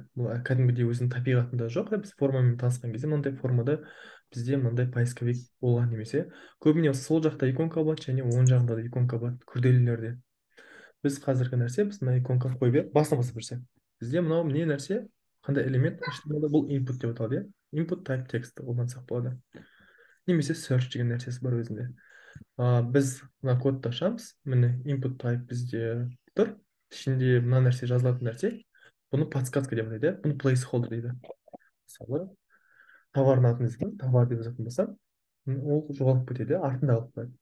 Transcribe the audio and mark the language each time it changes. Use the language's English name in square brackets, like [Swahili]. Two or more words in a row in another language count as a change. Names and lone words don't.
[Kazakh] Бұл кәдімгідей өзінің табиғатында жоқ. Біз формамен танысқан кезде мынандай формада бізде мынандай поисковик болған немесе көбіне сол жақта иконка болады және оң жағында да иконка болады күрделілерде. Біз қазіргі нәрсе, біз мына иконканы қойып беріп басына басып берсек, бізде мынау не нәрсе, қандай элемент HTML-да, бұл input деп аталады, иә. [English] Input type text [Kazakh] қолдансақ болады. Немесе search деген нәрсесі бар өзінде. Біз мына кодты ашамыз, міне [English] input type [Kazakh] бізде тұр, ішінде мына нәрсе жазылатын нәрсе, бұны подсказка деп атайды, бұны placeholder дейді. Мысалы, товардың атын іздеймін, товар деп жазатын болсам, ол жоғалып кетеді, артында қалып қояды.